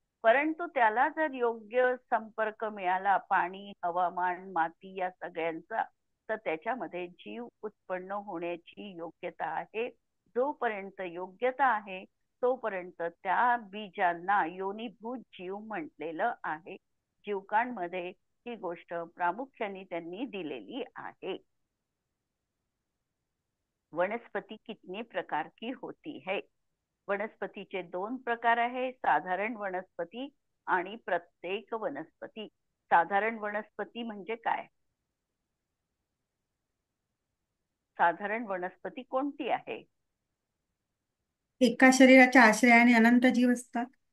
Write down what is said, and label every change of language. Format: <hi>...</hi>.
<mr>परंतु त्याला जर योग्य संपर्क मिळाला, पाणी, हवामान, माती या सगळ्यांचा, तर त्याच्यामध्ये जीव उत्पन्न होण्याची योग्यता आहे. जोपर्यंत योग्यता आहे तोपर्यंत त्या बीजांना योनिभूत जीव म्हटलेलं आहे. जीवकांमध्ये ही गोष्ट प्रामुख्याने त्यांनी दिलेली आहे.</mr> <hi>वनस्पति कितने प्रकार की होती है?</hi> <mr>वनस्पतीचे 2 प्रकार आहे, साधारण वनस्पती आणि प्रत्येक वनस्पती. साधारण वनस्पती म्हणजे काय? साधारण वनस्पती कोणती आहे? एका शरीराच्या आश्रयाने अनंत जीव असतात.</mr>